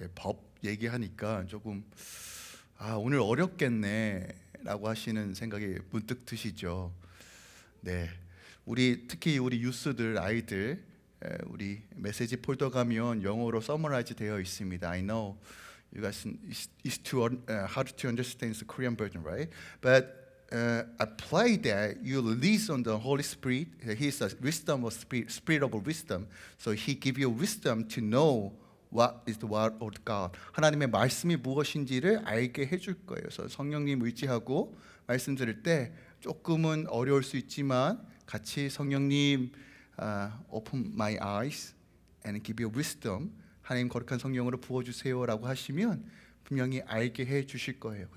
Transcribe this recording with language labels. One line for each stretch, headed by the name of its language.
Korean: 법 얘기하니까 조금 오늘 어렵겠네라고 하시는 생각이 문득 드시죠. 네. 특히 우리 유스들 아이들 우리 메시지 폴더 가면 영어로 서머라이즈 되어 있습니다.
English: I know you guys is too hard to understand the Korean version, right? But apply that you release on the Holy Spirit. He is the wisdom of spirit of wisdom. So He give you wisdom to know what is the word of God.
Korean: 하나님의 말씀이 무엇인지를 알게 해줄 거예요. 그래서 성령님 의지하고 말씀 드릴 때 조금은 어려울 수 있지만 같이 성령님
English: open my eyes and give you wisdom.
Korean: 하나님 거룩한 성령으로 부어주세요라고 하시면 분명히 알게 해 주실 거예요.